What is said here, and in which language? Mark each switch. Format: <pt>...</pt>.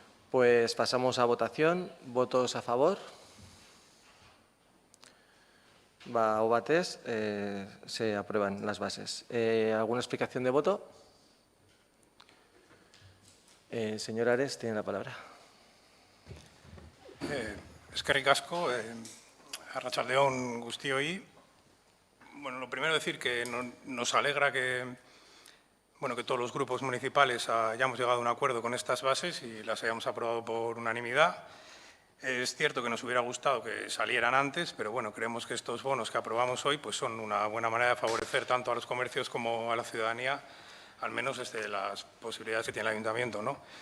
<es>Pues pasamos a votación. ¿Votos a favor? O bates, se aprueban las bases. ¿Alguna explicación de voto? Señor Ares, tiene la palabra.</es> <eu>Eskerrik asko, arratsaldeon guztioi.</eu> <es>Bueno, lo primero decir que nos alegra que todos los grupos municipales hayamos llegado a un acuerdo con estas bases y las hayamos aprobado por unanimidad. Es cierto que nos hubiera gustado que salieran antes, pero bueno, creemos que estos bonos que aprobamos hoy pues son una buena manera de favorecer tanto a los comercios como a la ciudadanía, al menos desde las posibilidades que tiene el Ayuntamiento, ¿no?</es>